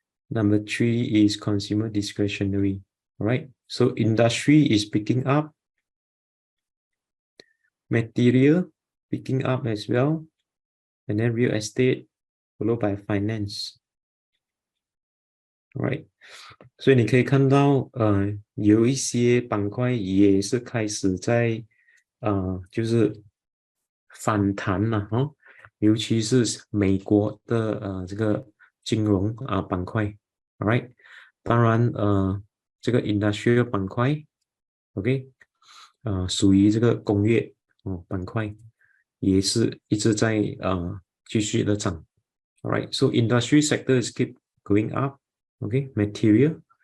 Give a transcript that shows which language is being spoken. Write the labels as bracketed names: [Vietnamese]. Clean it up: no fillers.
[English] Number three is consumer discretionary, all right? So industry is picking up. Material picking up as well. And then real estate followed by finance. Right. [Chinese] 所以你可以看到，有一些板块也是开始在，就是反弹了尤其是美国的这个金融板块 ， [English] All right. [Chinese] 当然这个 industrial 板块 ，OK，属于这个工业板块，也是一直在继续的涨。 [English] Alright, so industry sector is keep going up. Okay, material.